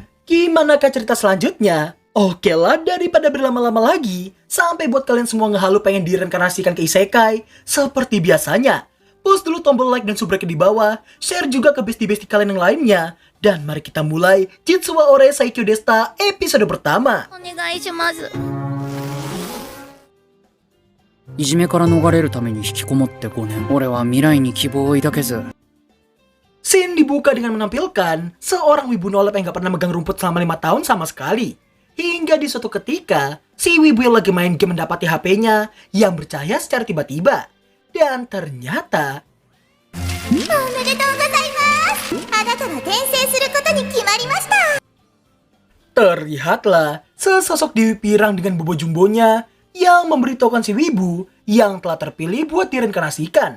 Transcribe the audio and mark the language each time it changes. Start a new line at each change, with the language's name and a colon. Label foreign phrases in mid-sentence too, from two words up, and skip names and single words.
Indonesian: Gimanakah cerita selanjutnya? Oke lah, daripada berlama-lama lagi, sampai buat kalian semua ngehalu pengen direinkarnasikan ke isekai, seperti biasanya, push dulu tombol like dan subscribe di bawah, share juga ke bestie-bestie kalian yang lainnya, dan mari kita mulai Jitsuwa Ore Saikyo Desta episode pertama.
Japanese: いじめから逃れるために引きこもって5年。俺は未来に希望を抱けず。
Indonesian: Scene dibuka dengan menampilkan seorang wibu nolep yang gak pernah megang rumput selama 5 tahun sama sekali. Hingga di suatu ketika, si wibu yang lagi main game mendapati HP-nya yang bercahaya secara tiba-tiba. Dan ternyata... Terlihatlah sesosok Dewi Pirang dengan bobo jumbonya yang memberitahukan si wibu yang telah terpilih buat direinkarnasikan.